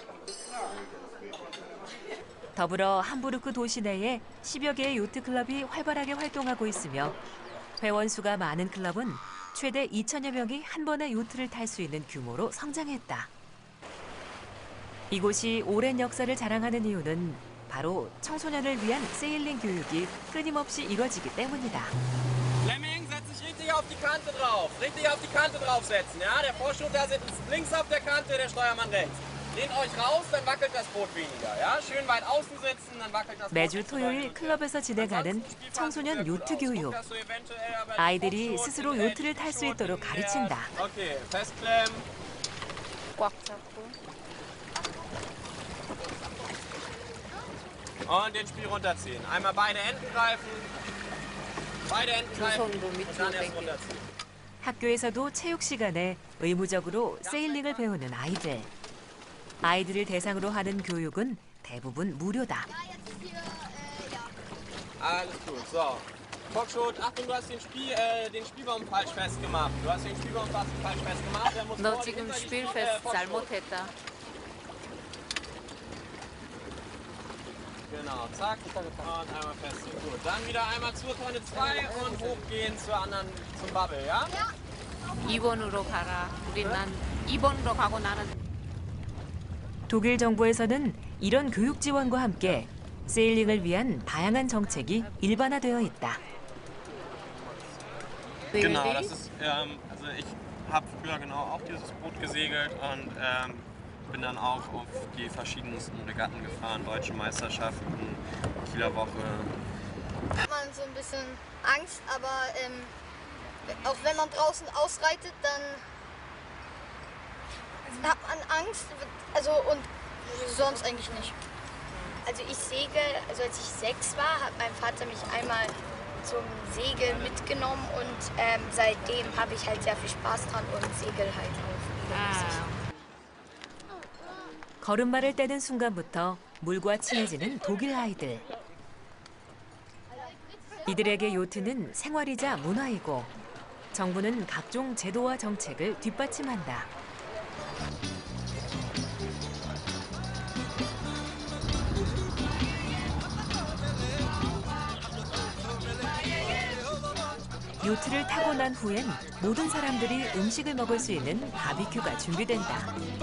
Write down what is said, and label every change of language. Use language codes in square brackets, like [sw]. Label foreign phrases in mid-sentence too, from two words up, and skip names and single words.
[ko] 더불어 함부르크 도시 내에 10여 개의 요트 클럽이 활발하게 활동하고 있으며 회원 수가 많은 클럽은 최대 2천여 명이 한 번에 요트를 탈 수 있는 규모로 성장했다. 이곳이 오랜 역사를 자랑하는 이유는 바로 청소년을 위한 세일링 교육이 끊임없이 이뤄지기 때문이다. [de] Fleming, setz dich richtig auf die Kante drauf. Richtig auf die Kante draufsetzen, ja? Der Vorschub, der sitzt links auf der Kante, der Steuermann rechts. Lehnt euch raus, dann wackelt das Boot weniger, ja? Schön weit außen sitzen, dann wackelt das Boot. [ko] 매주 토요일 클럽에서 진행하는 청소년 요트 교육. 아이들이 스스로 요트를 탈 수 있도록 가르친다. [de] Okay, festklemmen. [ko] 꽉 잡고. [de] Und den Spiel runterziehen. Einmal beide Enden greifen. Beide Enden greifen und dann erst runterziehen. [ko] 학교에서도 체육 시간에 의무적으로 세일링을 배우는 아이들. 아이들을 대상으로 하는 교육은 대부분 무료다. [de] Alles gut, so. Foxtrot, Achtung, du hast den Spielbaum falsch festgemacht. Du hast den Spielbaum falsch festgemacht. Der muss 너 vor, 지금 hinter die 스필페스트 Foxtrot. [ko] 잘못했다. [de] Genau, zack. Und einmal festziehen. Gut, dann wieder einmal zur Tonne 2 und hochgehen zum Bubble, ja? [ko] 2번으로 가라. 우리 난 2번으로 가고 나는 독일 정부에서는 이런 교육 지원과 함께 세일링을 위한 다양한 정책이 일반화되어 있다. [de] Genau, das ist, also ich habe früher genau auch dieses Boot gesegelt und bin dann auch auf die verschiedensten Regatten gefahren, deutsche Meisterschaften, Kieler Woche. Hat man so ein bisschen Angst, aber auch wenn man draußen ausreitet, dann hat man Angst, also und sonst eigentlich nicht. Also ich segel, also als ich 6 war, hat mein Vater mich einmal zum Segeln mitgenommen und seitdem habe ich halt sehr viel Spaß dran und segel halt auch regelmäßig. [ko] 걸음마를 떼는 순간부터 물과 친해지는 독일 아이들. 이들에게 요트는 생활이자 문화이고 정부는 각종 제도와 정책을 뒷받침한다. 요트를 타고 난 후엔 모든 사람들이 음식을 먹을 수 있는 바비큐가 준비된다.